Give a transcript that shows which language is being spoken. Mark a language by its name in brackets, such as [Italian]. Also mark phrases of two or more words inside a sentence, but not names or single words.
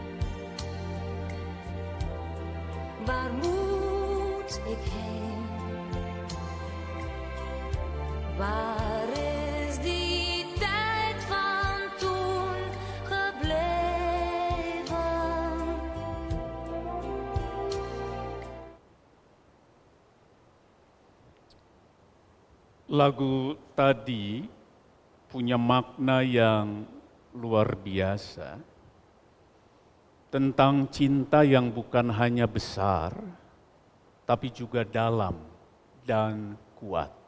[Dutch] Waar moet ik heen? Waar is die tijd van toen gebleven? [Indonesian] Lagu tadi punya makna yang luar biasa tentang cinta yang bukan hanya besar, tapi juga dalam dan kuat.